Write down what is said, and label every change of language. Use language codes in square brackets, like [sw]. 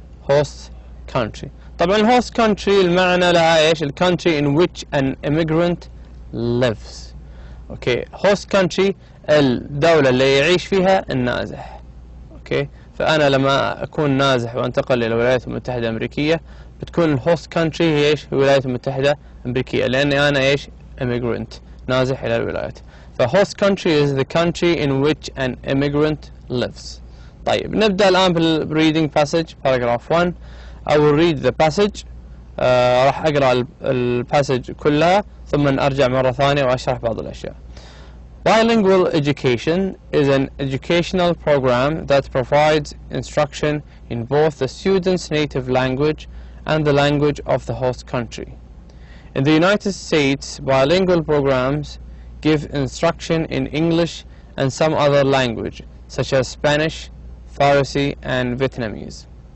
[ar] host country طبعا الهوست كونتري المعنى لها ايش؟ الكونتري [en] in which an immigrant lives. [ar] اوكي هوست كونتري الدولة اللي يعيش فيها النازح. اوكي فأنا لما أكون نازح وأنتقل إلى الولايات المتحدة الأمريكية بتكون الهوست كونتري هي ايش؟ الولايات المتحدة الأمريكية، لأني أنا ايش؟ immigrant نازح إلى الولايات. فهوست [en] country is the country in which an immigrant lives. [ar] طيب نبدأ الآن بالreading [en] passage paragraph 1. I will read the passage. [ar] راح أقرأ الباسج كلها ثم أرجع مرة ثانية وأشرح بعض الأشياء. [en] Bilingual education is an educational program that provides instruction in both the student's native language and the language of the host country. In the United States, bilingual programs give instruction in English and some other language, such as Spanish, Farsi, and Vietnamese.